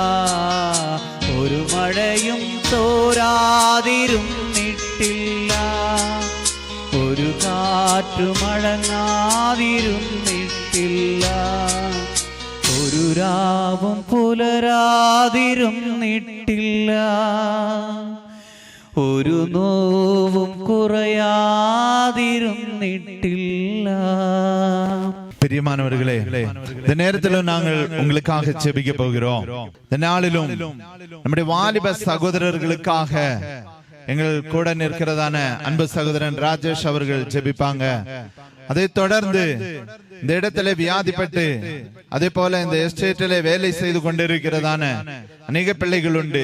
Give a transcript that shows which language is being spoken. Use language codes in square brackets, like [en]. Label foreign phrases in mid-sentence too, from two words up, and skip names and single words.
[ml] ഒരു മഴയും തോരാതിരുന്നിട്ടില്ല, ഒരു കാറ്റുമടങ്ങാതിരുന്നിട്ടില്ല, ഒരു രാവും പുലരാതിരുന്നിട്ടില്ല, ഒരു നോവും കുറയാതിരുന്നിട്ടില്ല. [ta] பிரியமானவர்களே, இந்த நேரத்திலும் நாங்கள் உங்களுக்காக ஜெபிக்க போகிறோம். இந்த நாளிலும் நம்முடைய வாலிப சகோதரர்களுக்காக எங்கள் கூட நிற்கிறதான அன்பு சகோதரன் ராஜேஷ் அவர்கள் ஜெபிப்பாங்க. அதை தொடர்ந்து இந்த இடத்துல வியாதிப்பட்டு அதே போல இந்த எஸ்டேட்டிலே வேலை செய்து கொண்டிருக்கிறதான அநேக பிள்ளைகள் உண்டு.